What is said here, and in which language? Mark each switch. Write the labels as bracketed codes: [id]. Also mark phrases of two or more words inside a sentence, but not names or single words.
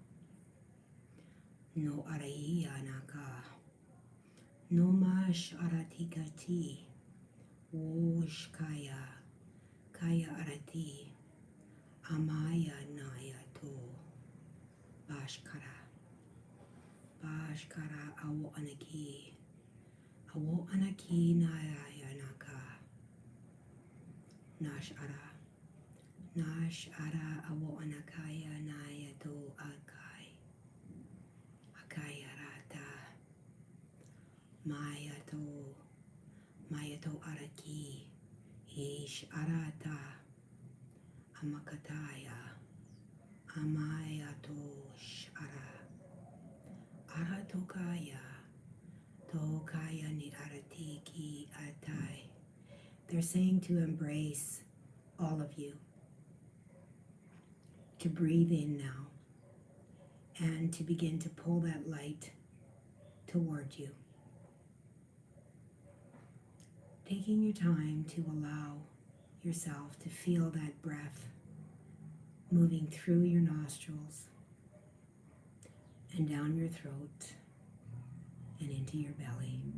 [en] no Araiya Naka, no Mash Aratikati, Osh Kaya Arati, Amaya Naya To, Bashkara Awo Anaki Naya Naka, Nash Ara Awo Anakaya Naya To Akaya Rata, Maya To Araki, Ish Arata, Amakataya, Amaya To Shara, Aratokaya, Tokaya Ni Aratiki Atai. They're saying to embrace all of you, to breathe in now, and to begin to pull that light toward you. Taking your time to allow yourself to feel that breath moving through your nostrils and down your throat and into your belly.